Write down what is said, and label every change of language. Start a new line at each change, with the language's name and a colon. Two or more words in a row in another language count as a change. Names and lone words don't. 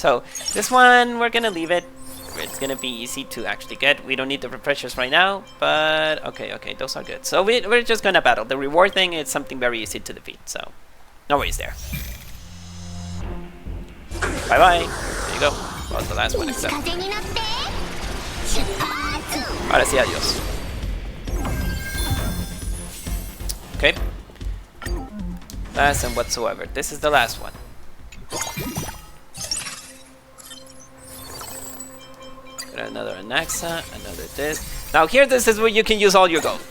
English: So this one, we're gonna leave it. it's gonna be easy to actually get. We don't need the refreshers right now, but okay, those are good. So we're just gonna battle. The reward thing is something very easy to defeat, so no worries there. Bye bye. There you go. Well, the last one except.
Japanese: 風になって出発
Spanish: Ahora sí, adiós.
English: Okay. Last and whatsoever. This is the last one. Got another Anaxa, another this. Now here, this is where you can use all your gold.